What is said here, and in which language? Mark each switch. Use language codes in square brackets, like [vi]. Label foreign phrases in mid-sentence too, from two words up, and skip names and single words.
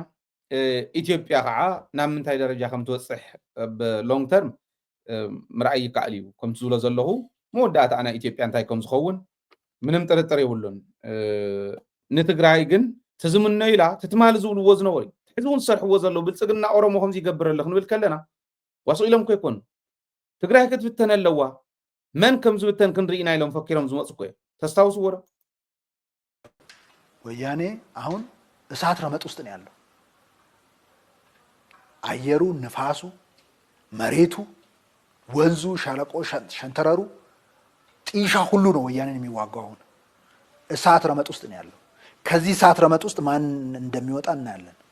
[ti] ኢትዮጵያ ከዓ ናብ ምንታይ ደረጃ ከም ትወፅሕ [en] ብlong term [ti] ምርኣይ ይከኣል እዩ ከም ዝብሎ ዘለኹ መወዳእታ ናይ ኢትዮጵያ እንታይ ከም ዝኸውን ምንም ጥርጥር የብሉን ንትግራይ ግን ትዝምነ ኢላ ትትማል ዝብልዎ ዝነበሩ ሕዚ እውን ዝሰርሕዎ ዘለዉ ብልፅግና ኦሮሞ ከምዚ ይገብር ኣሎ ክንብል ከለና ዋስኡ ኢሎም እኮ ይኮኑ ትግራይ ክትብተን ኣለዋ መን ከም ዝብተን ክንርኢና ኢሎም ፈኪሮም ዝመፁ እኮ እዮም ተስታውስዎ ዶ [am] ወያኔ አሁን እሳት ረመጥ ውስጥ ነው ያለው አየሩ ንፋሱ መሬቱ ወንዙ ሸለቆ ሸንተረሩ ጢሻ ሁሉ ነው ወያኔን የሚዋጋው አሁን እሳት ረመጥ ውስጥ ነው ያለው ከዚህ እሳት ረመጥ ውስጥ ማን እንደሚወጣ እናያለን